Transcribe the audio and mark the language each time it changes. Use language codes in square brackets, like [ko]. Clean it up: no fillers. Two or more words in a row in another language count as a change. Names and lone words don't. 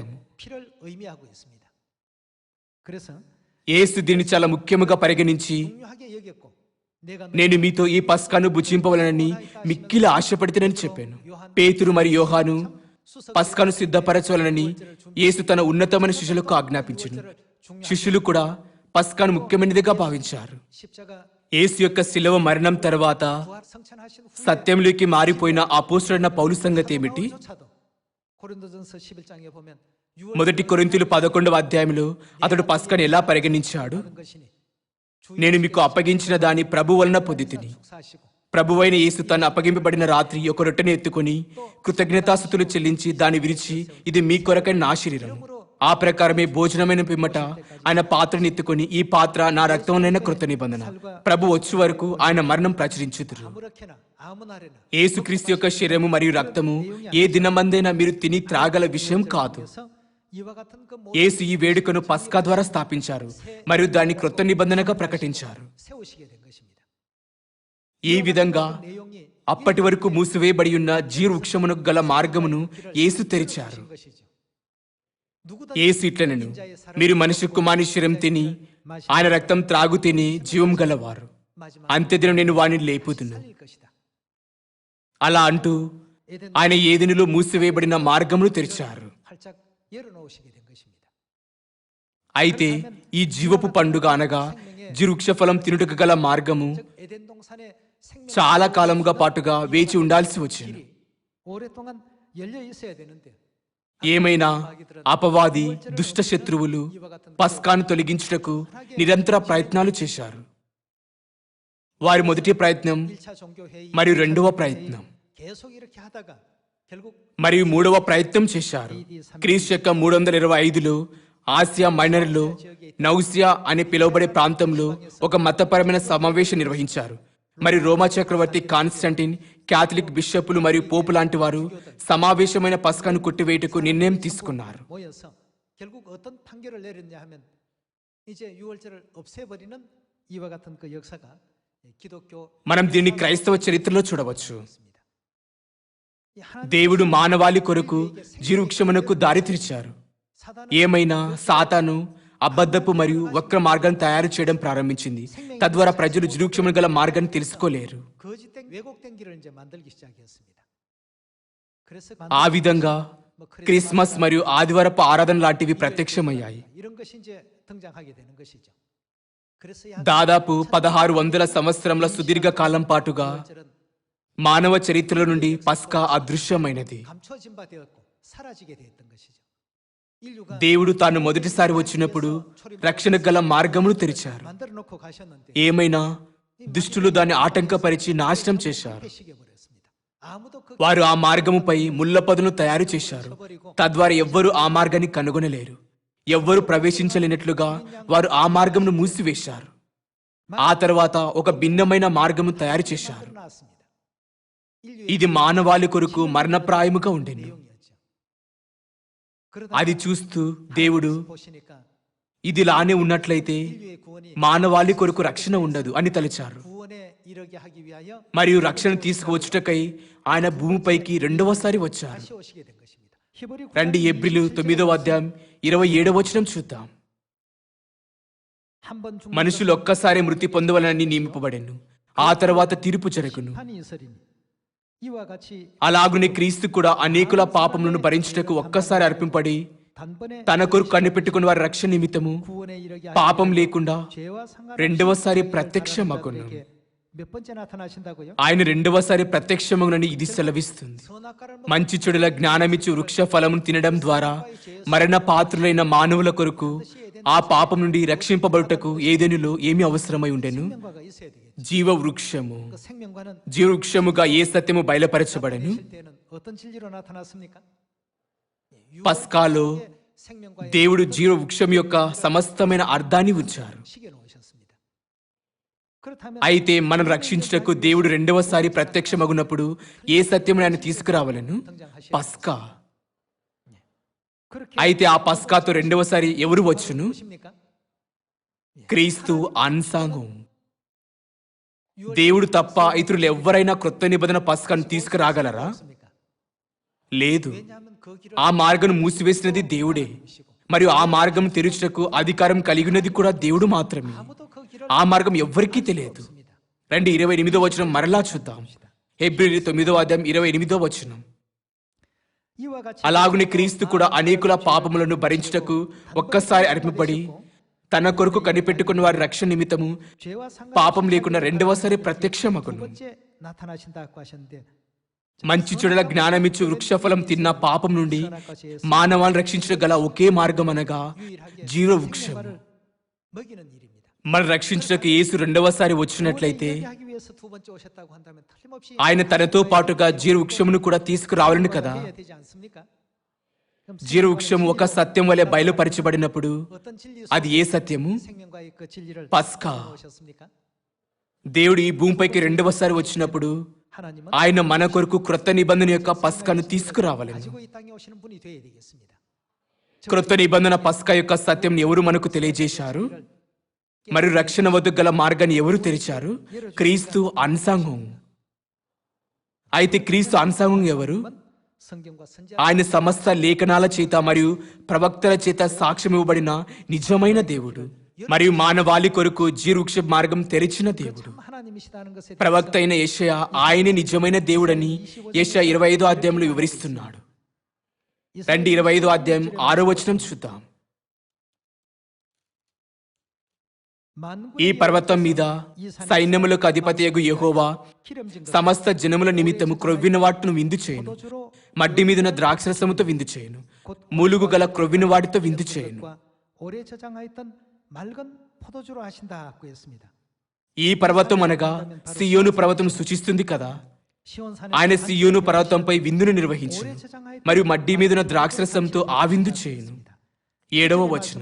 [ko] 피를 의미하고 있습니다. 그래서 [te] యేసు దీన్ని చాలా ముఖ్యముగా పరిగణించి [ko] 중요하게 여겼고 내가 [te] నేను మీతో ఈ పస్కాను భుజింపవలనని మిక్కిలి ఆశపడితేనని చెప్పాను. పేతురు మరియు యోహాను పస్కాను సిద్ధపరచవలనని యేసు తన ఉన్నతమైన శిష్యులకు ఆజ్ఞాపించెను. శిష్యులు కూడా పస్కాను ముఖ్యమైనదిగా భావించారు. [ko] 십자가 [te] యేసు యొక్క శిలువ మరణం తర్వాత [ko] 부활 성천하신 후에 [te] సత్యంలోకి మారిపోయిన అపోస్తుడైన పౌలు సంగతి ఏమిటి? [ko] 조차도 고린도전서 11장에 보면 [te] మొదటి కొరింథీయులు 11వ అధ్యాయంలో అతడు పస్కాను ఎలా పరిగణించాడు? [ko] 6월하는 것이니 [te] నేను మీకు అప్పగించిన దాని ప్రభు వలన పొందితిని. [ko] 축사하시고 [te] ప్రభువైన యేసు తను అప్పగింపబడిన రాత్రి ఒక రొట్టెను ఎత్తుకొని కృతజ్ఞతాస్తుతులు చెల్లించి దాన్ని విరిచి ఇది మీ కొరకైన నా శరీరం. ఆ ప్రకారమే భోజనమైన పిమ్మట ఆయన పాత్రను ఎత్తుకొని ఈ పాత్ర నా రక్తమునైన కృత నిబంధన. ప్రభు వచ్చే వరకు ఆయన మరణం ప్రచురించుదురు. [ko] 아무렇게나 아무 날에나 [te] యేసుక్రీస్తు యొక్క శరీరము మరియు రక్తము ఏ దినమందైనా మీరు తిని త్రాగల విషయం కాదు. [ko] 그래서 이와 같은 그 모든 [te] యేసు ఈ వేడుకను పస్కా ద్వారా స్థాపించారు మరియు దాన్ని క్రొత్త నిబంధనగా ప్రకటించారు. [ko] 세우시게 된 것입니다. [te] ఈ విధంగా [ko] 내용이 [te] అప్పటి వరకు మూసివేయబడి ఉన్న జీవ వృక్షమునకు గల మార్గమును యేసు తెరిచారు. [ko] 것이죠. 누구든 [te] యేసు ఇట్లనెను, మీరు మనిషి కుమారుని శరీరం తిని ఆయన రక్తం త్రాగు తిని జీవం గలవారు. [ko] 마지막 [te] అంత్యదినం నేను వానిని లేపుదును. [ko] 살릴 것이다. [te] అలా అంటూ [ko] 에덴 [te] ఆయన ఏదెనులో మూసివేయబడిన మార్గమును తెరిచారు. [ko] 활짝 열어놓으시게 된 것입니다. [te] అయితే ఈ జీవపు పండుగ అనగా జీవవృక్ష ఫలం తినుటకు గల మార్గము [ko] 즉 에덴 동산의 생명 [te] చాలా కాలముగా పాటుగా వేచి ఉండాల్సి వచ్చింది. [ko] 오랫동안 열려 있어야 되는데 [te] ఏమైనా అపవాది దుష్ట శత్రువులు పస్కాను తొలగించుటకు నిరంతర ప్రయత్నాలు చేశారు. వారి మొదటి ప్రయత్నం [ko] 1차 종교 회의 [te] మరియు రెండవ ప్రయత్నం [ko] 계속 이렇게 하다가 결국 [te] మరియు మూడవ ప్రయత్నం చేశారు. క్రీస్తు యొక్క 325లో ఆసియా మైనర్లో నౌసియా అని పిలువబడే ప్రాంతంలో ఒక మతపరమైన సమావేశం నిర్వహించారు. మరియు రోమా చక్రవర్తి కాన్స్టంటిన్, క్యాథలిక్ బిషప్పులు మరియు పోపు లాంటి వారు సమావేశమైన పస్కాను కొట్టివేయటకు నిర్ణయం తీసుకున్నారు. [ko] 모여서 결국 어떤 판결을 내렸냐 하면 이제 유월절을 없애버리는 이와 같은 그 역사가 기독교 [te] మనం దీన్ని క్రైస్తవ చరిత్రలో చూడవచ్చు. [ko] 이 하나님 [te] దేవుడు మానవాళి కొరకు జీవవృక్షమునకు దారి తెరిచారు. [ko] 사단은 [te] ఏమైనా సాతాను అబద్ధపు మరియు వక్ర మార్గాన్ని తయారు చేయడం ప్రారంభించింది. తద్వారా ప్రజలు జీవవృక్షమును గల మార్గాన్ని తెలుసుకోలేరు. [ko] 거짓된 왜곡된 길을 이제 만들기 시작했습니다. 그래서 [te] ఆ విధంగా క్రిస్మస్ మరియు ఆదివారపు ఆరాధన లాంటివి ప్రత్యక్షమయ్యాయి. [ko] 이런 것이 이제 등장하게 되는 것이죠. 그래서 이 [te] దాదాపు 1600 సంవత్సరముల సుదీర్ఘ కాలం పాటుగా [ko] 절은 [te] మానవ చరిత్రలో నుండి పస్కా అదృశ్యమైనది. [ko] 감춰진 바 되었고 사라지게 되었던 것이죠. 인류가 [te] దేవుడు తాను మొదటిసారి వచ్చినప్పుడు రక్షణకు గల మార్గమును తెరిచారు. [ko] 만들어 놓고 가셨는데 [te] ఏమైనా దుష్టులు దాన్ని ఆటంకపరిచి నాశనం చేశారు. [ko] 폐식해 버렸습니다. 아무도 그 [te] వారు ఆ మార్గముపై ముళ్ళ పదును తయారు చేశారు. తద్వారా ఎవ్వరూ ఆ మార్గాన్ని కనుగొనలేరు. ఎవ్వరూ ప్రవేశించలేనట్లుగా వారు ఆ మార్గమును మూసివేశారు. ఆ తర్వాత ఒక భిన్నమైన మార్గము తయారు చేశారు. [ko] 나왔습니다. 인류의 [te] ఇది మానవాళి కొరకు మరణప్రాయముగా ఉండెను. [ko] 내용이었죠. 그러다 [te] అది చూస్తూ దేవుడు [ko] 보시니까 [te] ఇదిలానే ఉన్నట్లయితే [ko] 인류의 구원이 [te] మానవాళి కొరకు రక్షణ ఉండదు అని తలిచారు. [ko] 구원에 이르게 하기 위하여 [te] మరియు రక్షణ తీసుకువచ్చుటకై ఆయన భూమిపైకి రెండవసారి వచ్చారు. [ko] 다시 오시게 된 것입니다. 히브리 [te] రండి ఎబ్రిలు 9వ అధ్యాయం 27వ వచనం చూద్దాం. [ko] 한번 죽는 [te] మనుషులు ఒక్కసారి మృతి పొందవలనని నియమింపబడెను, ఆ తర్వాత తీర్పు జరుగును. [ko] 판이 있으리니 이와 같이 [te] అలాగునే క్రీస్తు కూడా అనేకుల పాపములను భరించుటకు ఒక్కసారి అర్పింపడి [ko] 단번에 [te] తన కొరకు కనిపెట్టుకుని వారి రక్షణ నిమిత్తము [ko] 구원에 이르게 [te] పాపం లేకుండా [ko] 죄와 상관없이 [te] రెండవసారి [ko] 구원을 [te] ప్రత్యక్షమగును. [ko] 받는 자들에게 몇 번째 나타나신다고요? [te] ఆయన రెండవసారి ప్రత్యక్షమగునని ఇది సెలవిస్తుంది. [ko] 선악과를 [te] మంచి చెడుల జ్ఞానమిచ్చు వృక్ష ఫలమును తినడం ద్వారా మరణ పాత్రులైన మానవుల కొరకు ఆ పాపం నుండి రక్షింపబడుటకు ఏదెనులో ఏమి అవసరమై ఉండెను? [ko] 생명과가 있어야 되겠죠. [te] జీవ వృక్షము. [ko] 그 생명과는 [te] జీవ వృక్షముగా ఏ సత్యము బయలుపరచబడెను? [ko] 실 때는 어떤 진리로 나타났습니까? [te] పస్కాలో [ko] 생명과의 [te] దేవుడు జీవ వృక్షం యొక్క సమస్తమైన అర్థాన్ని ఉంచారు. [ko] 시계 놓으셨습니다. 그렇다면 [te] అయితే మనం రక్షించుటకు దేవుడు రెండవసారి ప్రత్యక్షమగునప్పుడు ఏ సత్యమును ఆయన తీసుకురావాలను? పస్కా. [ko] 그렇게 [te] అయితే ఆ పస్కాతో రెండవసారి ఎవరు వచ్చును? [ko] 보십니까? [te] క్రీస్తు అన్సాంగం. దేవుడు తప్ప ఇతరులు ఎవరైనా క్రొత్త నిబంధన పస్కాను తీసుకురాగలరా? [ko] 없습니까? [te] లేదు. [ko] 왜냐하면 그 길을 [te] ఆ మార్గం మూసివేసినది దేవుడే, మరియు ఆ మార్గం తెరుచుటకు అధికారం కలిగినది కూడా దేవుడు మాత్రమే. [ko] 아무도 그 길을 [te] ఆ మార్గం ఎవ్వరికీ తెలియదు. [ko] 없습니다. [te] రండి 28వ వచనం మరలా చూద్దాం. హెబ్రీయులు 9వ అధ్యాయం 28వ వచనం. [ko] 이와 같이 [te] అలాగునే క్రీస్తు కూడా అనేకుల పాపములను భరించుటకు ఒక్కసారి అర్పింపబడి తన కొరకు కనిపెట్టుకున్న వారి రక్షణ నిమిత్తము [ko] 죄와 상관 [te] పాపం లేకుండా రెండవసారి [ko] 두 [te] ప్రత్యక్షమగును. [ko] 번째 나타나신다고 하셨는데 [te] మంచి చెడుల జ్ఞానమిచ్చు వృక్షఫలం తిన్న పాపం నుండి మానవాన్ని రక్షించడం గల ఒకే మార్గం అనగా జీవ వృక్షం. [ko] 생명과를 먹이는 일입니다. [te] మనం రక్షించడానికి యేసు రెండవసారి వచ్చినట్లయితే [ko] 구원에 이르게 하기 위해서 두 번째 오셨다고 한다면 틀림없이 [te] ఆయన తనతో పాటుగా జీవ వృక్షమును కూడా తీసుకురావాలని కదా. [ko] 해야 되지 않습니까? 그럼 [te] జీవ వృక్షం ఒక సత్యం వలె బయలుపరచబడినప్పుడు [ko] 어떤 진리 [te] అది ఏ సత్యము? [ko] 생명과의 그 진리를 [te] పస్కా. [ko] 오셨습니까? [te] దేవుడు ఈ భూమిపైకి రెండవసారి వచ్చినప్పుడు [ko] 하나님은 [te] ఆయన మన కొరకు క్రొత్త నిబంధన యొక్క పస్కాను తీసుకురావాలని. [ko] 가지고 이 땅에 오시는 분이 되어야 되겠습니다. [te] క్రొత్త నిబంధన పస్కా యొక్క సత్యం ఎవరు మనకు తెలియజేశారు? మరియు రక్షణ వద్దకు గల మార్గాన్ని ఎవరు తెరిచారు? క్రీస్తు అన్సాంగం. అయితే క్రీస్తు అన్సాంగం ఎవరు? [ko] 성경과 선지 [te] ఆయన సమస్త లేఖనాల చేత మరియు ప్రవక్తల చేత సాక్ష్యం ఇవ్వబడిన నిజమైన దేవుడు, మరియు మానవాళి కొరకు జీవవృక్ష మార్గం తెరిచిన దేవుడు. [ko] 하나님이시다는 것에 [te] ప్రవక్త అయిన యెషయా ఆయనే నిజమైన దేవుడని యెషయా 25వ అధ్యాయంలో వివరిస్తున్నాడు. రండి 25వ అధ్యాయం 6వ వచనం చూద్దాం. ఈ పర్వతం మీద సైన్యములకు అధిపతియగు యెహోవా సమస్త జనముల నిమిత్తము క్రొవ్విన వాటిని విందు చేయను, మడ్డి మీదున్న ద్రాక్షరసముతో విందు చేయను, మూలుగు గల క్రొవ్విన వాటితో విందు చేయను. [ko] 오래 저장하였던 맑은 포도주로 하신다고 했습니다. [te] ఈ పర్వతం అనగా సియోను పర్వతం సూచిస్తుంది కదా. [ko] 시온산에 [te] ఆయన సియోను పర్వతంపై విందును నిర్వహించును, [ko] 오래 저장하였던 [te] మరియు మడ్డి మీదున్న ద్రాక్షరసంతో ఆ విందు చేయను. 7వ వచనం.